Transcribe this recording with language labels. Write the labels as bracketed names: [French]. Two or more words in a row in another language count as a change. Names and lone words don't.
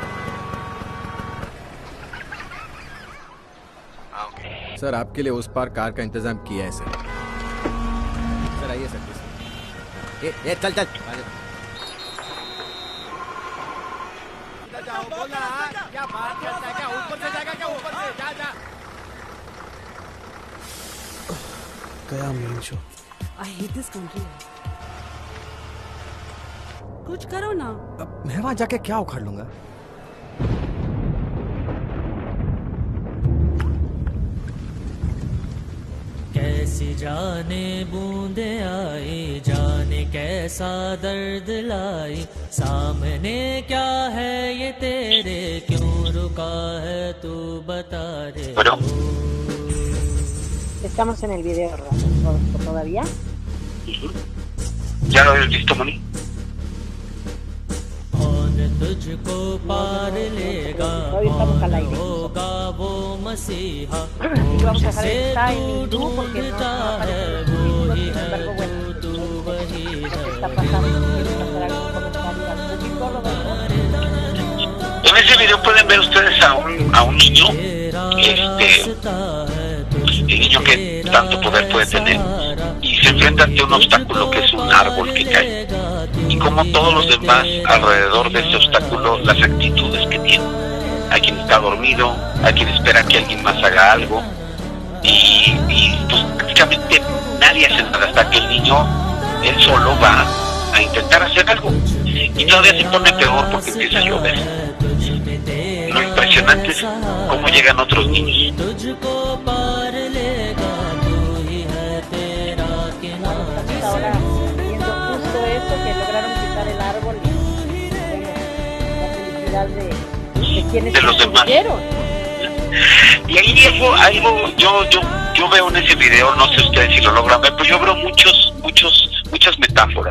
[Hindi] सर आपके लिए उस पार कार का इंतजाम किया है सर आइए सर ये चल चल जाओ बोला क्या बात करता है, क्या ऊपर से जाएगा, क्या ऊपर से जा जा गया मेन शो। [English] I hate this country. [Hindi] कुछ करो ना। अब मैं वहां जाके क्या उखाड़ लूंगा? कैसी जाने बूंदे आई, जाने कैसा दर्द लाई, सामने क्या है ये तेरे, क्यों रुका है तू बता रे। [Spanish] Bueno. Estamos en el video, ¿verdad? ¿Todavía? ¿Ya lo habías visto, Moni? [Hindi] कौन तुझको पार लेगा [Spanish] Hoy estamos al [Hindi] कौन [Spanish] aire. [Hindi] होगा वो मसीहा [Spanish] Y vamos a dejar [Hindi] से [Spanish] está en [Hindi] तू [Spanish] YouTube porque no [Hindi] ढूंढता [Spanish] aparece [Hindi] है [Spanish] en [Hindi] वो [Spanish] YouTube, [Hindi] ही [Spanish] sin [Hindi] है [Spanish] embargo, bueno, [Hindi] तू वही [Spanish] está [Hindi] है [Spanish] pasando. ¿Quieres hacer algún comentario al público, Rodolfo? En ese video pueden ver ustedes a un niño, el niño que tanto poder puede tener, y se enfrenta ante un obstáculo que es un árbol que cae, y como todos los demás alrededor de ese obstáculo, las actitudes que tiene. Hay quien está dormido, hay quien espera que alguien más haga algo, y pues prácticamente nadie hace nada hasta que el niño, él solo va a intentar hacer algo, y todavía se pone peor porque empieza a llover. Lo impresionante es cómo llegan otros niños. [Hindi] तुझको पार लेगा तू ही है तेरा [Spanish] Estamos ahora viendo justo eso, que lograron quitar el árbol y bueno, la felicidad de quienes De los demás. construyeron. Y ahí yo veo en ese video, no sé ustedes si lo logran ver, pero yo veo muchas metáforas.